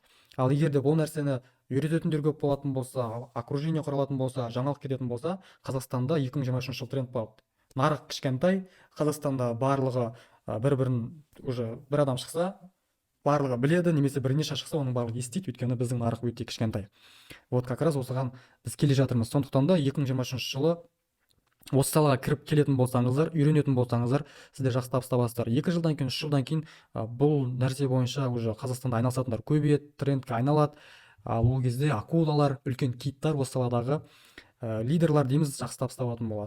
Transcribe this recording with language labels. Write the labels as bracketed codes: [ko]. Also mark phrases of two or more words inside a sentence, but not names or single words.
[kk] Ал егер де бұл нәрсені үйрететіндер көп болатын болса, окружение құралатын болса, жаңалық кететін болса, Қазақстанда 2023 жыл тренд болады. Нарық кішкентай, Қазақстанда барлығы бір-бірін уже бір адам шықса, барлығы біледі, немесе бірнеше шықса, оның барлығы естиді, өйткені біздің нарық өте кішкентай. [ru] Вот как раз [kk] осыған біз келе жатырмыз. Сондықтан да 2023 жылы осы салаға кіріп келетін болсаңыздар, үйренетін болсаңыздар, сіздер жақсы табыс табасыздар. 2 жылдан кейін, 3 жылдан кейін бұл нәрсе бойынша уже Қазақстанда айналысатындар көбейеді, трендке айналады. Ал ол кезде акулалар, үлкен киттар, осы саладағы лидерлар дейміз, жақсы табыс табатын болады.